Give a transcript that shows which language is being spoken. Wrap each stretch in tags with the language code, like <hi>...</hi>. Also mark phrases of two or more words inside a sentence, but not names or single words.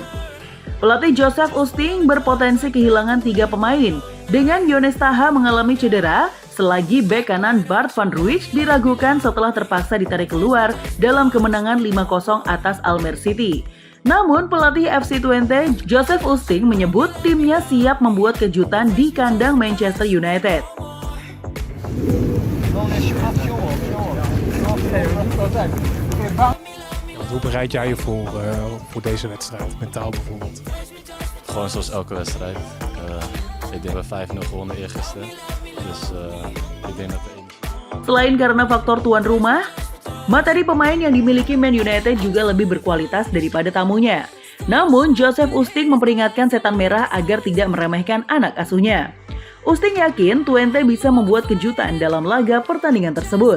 <id>Pelatih Joseph Oosting berpotensi kehilangan 3 pemain dengan Yones Taha mengalami cedera. Selagi bek kanan Bart van Ruijs diragukan setelah terpaksa ditarik keluar dalam kemenangan 5-0 atas Almere City. Namun pelatih FC Twente, Joseph Oosting menyebut timnya siap membuat kejutan di kandang Manchester United.</id> <nl>Hoe bereid jij je voor deze wedstrijd, mentaal bijvoorbeeld? Gewoon zoals elke wedstrijd. Ik denk dat we 5-0 gewonnen eergisteren. Dus ik denk dat de energie...</nl> <id>Selain karena faktor tuan rumah, materi pemain yang dimiliki Man United juga lebih berkualitas daripada tamunya. Namun, Joseph Oosting memperingatkan setan merah agar tidak meremehkan anak asuhnya. Oosting yakin Twente bisa membuat kejutan dalam laga pertandingan tersebut.</id>